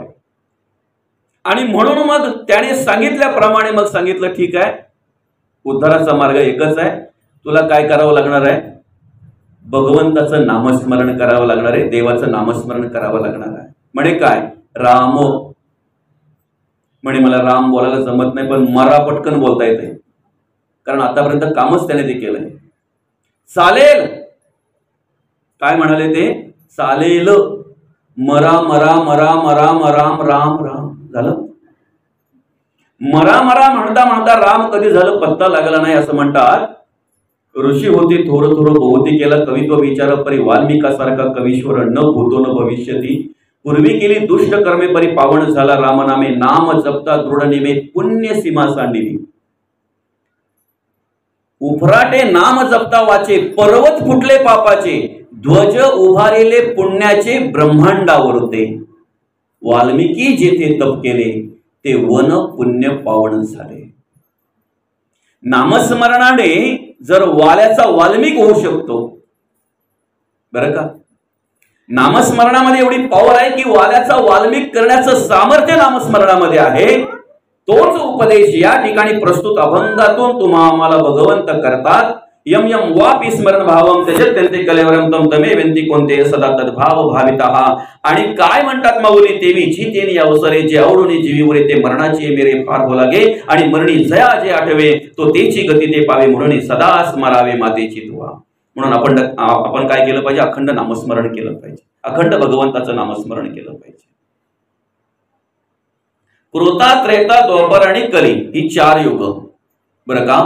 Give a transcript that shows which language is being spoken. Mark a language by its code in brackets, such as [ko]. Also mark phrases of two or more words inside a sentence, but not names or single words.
[mr] आणि म्हणून मग त्याने सांगितल्याप्रमाणे मग सांगितलं, ठीक आहे, उद्धाराचा मार्ग एकच आहे, तुला काय करावं लागणार आहे, भगवंताचं नामस्मरण करावं लागणार आहे, देवाचं नामस्मरण करावं लागणार आहे. म्हणे काय, राम म्हणे मला राम बोलायला जमत नाही, पण मरा पटकन बोलता येते, कारण आतापर्यंत कामच त्याने ते केलंय. चालेल, काय म्हणाले ते? चालेल. मरा मरा मरा मरा मराम राम राम झालं. मरा मरा म्हणता म्हणता राम कधी झालं पत्ता लागला नाही असं म्हणतात. ऋषी होते थोर थोर बहुती केला कवित्व विचार परी वाल्मिकासारखा कवीश्वर [sa] न भूतो न भविष्यती. [mr] पूर्वी केली दुष्ट कर्मे परी पावन झाला रामनामे. नाम जपता दृढ निमे पुण्य सीमा सांडिली. उफराटे नाम जपता वाचे पर्वत फुटले पापाचे. ध्वज उभारेले पुण्याचे ब्रह्मांडावरते. वाल्मिकी जेथे तप केले ते वन पुण्य पावन झाले. नामस्मरणाने जर वाल्याचा वाल्मिक होऊ शकतो, बरं का? नामस्मरणामध्ये एवढी पॉवर आहे की वाल्याचा वाल्मिक करण्याचं सामर्थ्य नामस्मरणामध्ये आहे. तोच उपदेश या ठिकाणी प्रस्तुत अभंगातून तुम्हा आम्हाला भगवंत करतात. [sa] यम यम वापी स्मरण भावम त्यजत्यन्ते कलेवरम तम तमे वेंती कोणते सदा तद्भाव भावितः. [mr] आणि काय म्हणतात माऊली? तेवी जी तेनी अवसरे जे आवडून जीवीवरे ते मरणाची मेरे फार हो लागे. आणि मरणी जया जे आठवे तो तेची गती ते पावे म्हणून सदा स्मरावे मातेची दुआ. म्हणून आपण काय केलं पाहिजे? अखंड नामस्मरण केलं पाहिजे. अखंड भगवंताचं नामस्मरण केलं पाहिजे. कृता त्रेता द्वापर आणि कली ही 4 युग, बरं का?